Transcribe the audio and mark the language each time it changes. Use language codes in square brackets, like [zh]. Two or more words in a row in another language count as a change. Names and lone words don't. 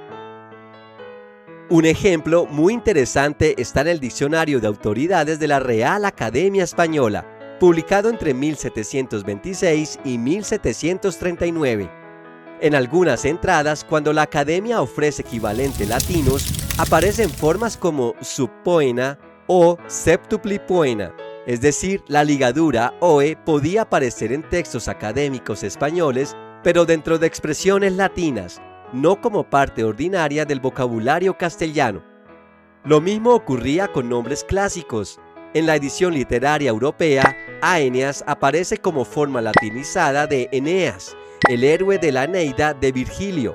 [es] Un ejemplo muy interesante está en el Diccionario de Autoridades de la Real Academia Española, publicado entre 1726 y 1739. En algunas entradas, cuando la Academia ofrece equivalentes latinos, aparecen formas como subpoena o [la] septupli poena, [es] es decir, la ligadura OE podía aparecer en textos académicos españoles, pero dentro de expresiones latinas, no como parte ordinaria del vocabulario castellano. Lo mismo ocurría con nombres clásicos. En la edición literaria europea, Aeneas aparece como forma latinizada de Eneas, el héroe de la Eneida de Virgilio.